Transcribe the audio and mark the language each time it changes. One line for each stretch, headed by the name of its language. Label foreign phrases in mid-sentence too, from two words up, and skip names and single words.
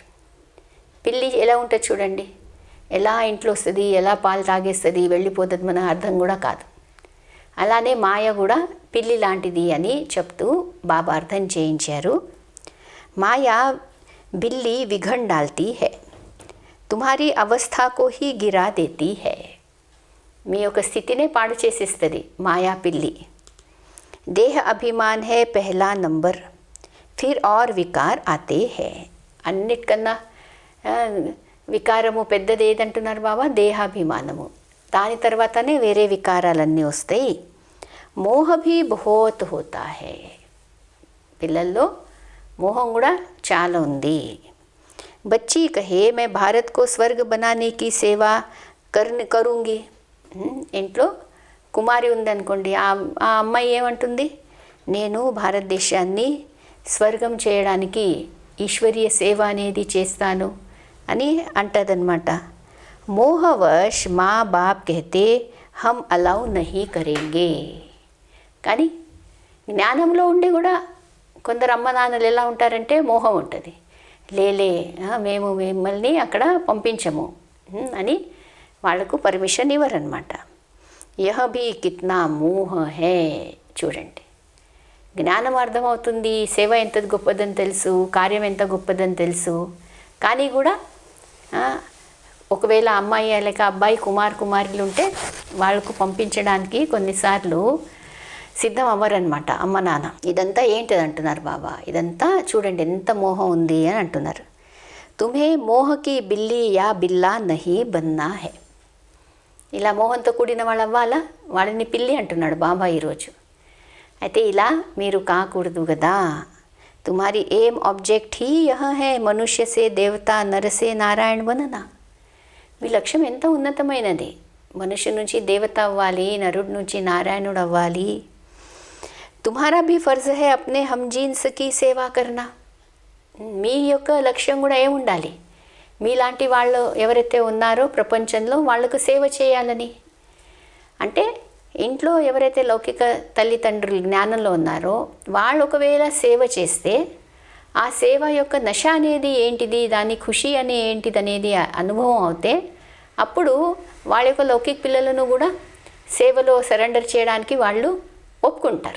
Telugu: పిల్లి ఎలా ఉంటుంది చూడండి, ఎలా ఇంట్లో వస్తుంది, ఎలా పాలు తాగేస్తుంది, వెళ్ళిపోతుంది, మన అర్థం కూడా కాదు. అలానే మాయ కూడా పిల్లి లాంటిది అని చెప్తూ బాబా అర్థం చేయించారు.
Hindi: माया बिल्ली विघ्न डालती है, तुम्हारी अवस्था को ही गिरा देती है.
Telugu: మీ యొక్క స్థితినే పాడు చేసేస్తుంది మాయా పిల్లి.
Hindi: देह अभिमान है पहला नंबर, फिर और विकार आते है.
Telugu: అన్నిటికన్నా వికారము పెద్దది ఏదంటున్నారు బాబా? దేహాభిమానము. దాని తర్వాతనే వేరే వికారాలన్నీ వస్తాయి.
Hindi: मोह भी बहुत होता है.
Telugu: పిల్లల్లో మోహం కూడా చాలా ఉంది.
Hindi: बच्ची कहे मैं भारत को स्वर्ग बनाने की सेवा करूंगी.
Telugu: ఇంట్లో కుమారి ఉందనుకోండి, ఆ అమ్మాయి ఏమంటుంది? నేను భారతదేశాన్ని స్వర్గం చేయడానికి ఈశ్వరీయ సేవ అనేది చేస్తాను అని అంటదన్నమాట.
Hindi: मोहवश माँ बाप कहते हम अलौ नहीं करेंगे.
Telugu: కానీ జ్ఞానంలో ఉండి కూడా కొందరు అమ్మ నాన్నలు ఎలా ఉంటారంటే మోహం ఉంటుంది, లేలే మేము మిమ్మల్ని అక్కడ పంపించము అని వాళ్లకు పర్మిషన్ ఇవ్వరన్నమాట.
Hindi: यह भी कितना मोह है.
Telugu: చూడండి, జ్ఞానం అర్థమవుతుంది, సేవ ఎంత గొప్పదని తెలుసు, కార్యం ఎంత గొప్పదని తెలుసు. కానీ కూడా ఒకవేళ అమ్మాయి లేక అబ్బాయి కుమారులు ఉంటే వాళ్ళకు పంపించడానికి కొన్నిసార్లు సిద్ధం అవ్వరనమాట అమ్మ నాన్న. ఇదంతా ఏంటిది అంటున్నారు బాబా. ఇదంతా చూడండి ఎంత మోహం ఉంది అని అంటున్నారు.
Hindi: तुम्हें मोह की बिल्ली या बिल्ला नहीं बनना है.
Telugu: ఇలా మోహంతో కూడిన వాళ్ళు అవ్వాలా? వాళ్ళని పిల్లి అంటున్నాడు బాబా ఈరోజు. అయితే ఇలా మీరు కాకూడదు కదా.
Hindi: तुम्हारी एम ऑब्जेक्ट ही यह है मनुष्य से देवता नर से नारायण बनना.
Telugu: మీ లక్ష్యం ఎంత ఉన్నతమైనది. మనుష్య నుంచి దేవత అవ్వాలి, నరుడి నుంచి నారాయణుడు అవ్వాలి.
Hindi: तुम्हारा भी फ़र्ज़ है अपने हमजिंस की सेवा करना.
Telugu: మీ యొక్క లక్ష్యం కూడా ఏముండాలి? మీలాంటి వాళ్ళు ఎవరైతే ఉన్నారో ప్రపంచంలో వాళ్లకు సేవ చేయాలని. అంటే ఇంట్లో ఎవరైతే లౌకిక తల్లిదండ్రులు జ్ఞానంలో ఉన్నారో వాళ్ళు ఒకవేళ సేవ చేస్తే ఆ సేవ యొక్క నశ అనేది ఏంటిది, దాని ఖుషి అనే ఏంటిది అనేది అనుభవం అవుతే అప్పుడు వాళ్ళ యొక్క లౌకిక పిల్లలను కూడా సేవలో సరెండర్ చేయడానికి వాళ్ళు ఒప్పుకుంటారు.